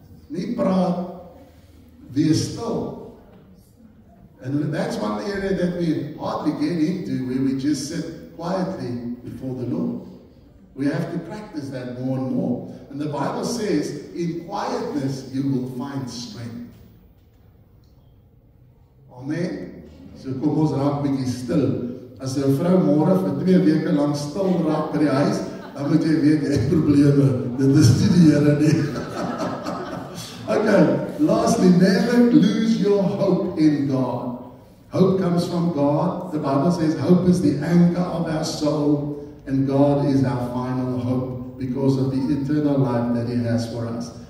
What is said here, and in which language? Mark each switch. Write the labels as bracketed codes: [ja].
[af] Nie praat, wees stil. [en] And that's one area that we hardly get into, where we just sit quietly before the Lord. We have to practice that more and more. And the Bible says, in quietness you will find strength. [af] Amen. So kom ons raak bietjie stil. As 'n vrou môre vir 2 weke lank stil raak by die huis, dan moet jy weet jy het probleme. Dit is nie die Here nie. [en] Okay, lastly, never lose your hope in God. Hope comes from God. The Bible says hope is the anchor of our soul, and God is our final hope because of the eternal life that He has for us.